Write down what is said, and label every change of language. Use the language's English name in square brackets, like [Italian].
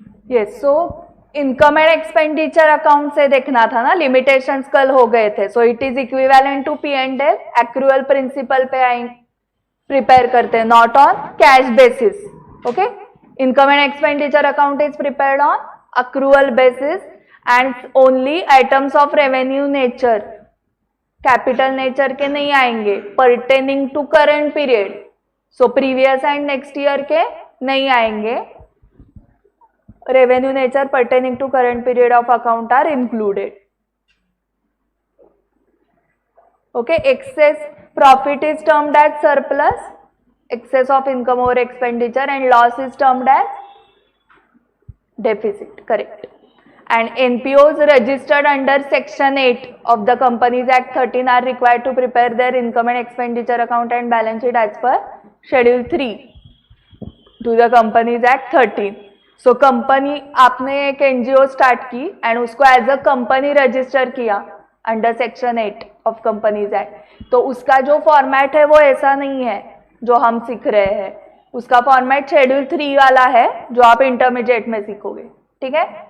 [Hindi] Yes, so income and expenditure account से देखना था ना, लिमिटेशंस कल हो गए थे. [English] So it is equivalent to P and L. Accrual principle [Hindi] पे आएंगे, प्रिपेयर करते हैं, [English] Not on cash basis. Okay, income and expenditure account is prepared on accrual basis and only items of revenue nature, capital nature [Hindi] के नहीं आएंगे, [English] pertaining to current period. So previous and next year [Hindi] के नहीं आएंगे, [English] revenue nature pertaining to current period of account are included. Okay, excess profit is termed as surplus, excess of income over expenditure, and loss is termed as deficit, correct. And NPOs registered under section 8 of the Companies Act 13 are required to prepare their income and expenditure account and balance sheet as per schedule 3 to the Companies Act 13. [Hindi] So company, आपने एक NGO start की and उसको as a company register किया [English] under section 8 of companies act, [Hindi] तो उसका जो format है वो ऐसा नहीं है जो हम सीख रहे हैं. उसका फॉर्मेट शेड्यूल 3 वाला है जो आप इंटरमीडिएट में सीखोगे. ठीक है.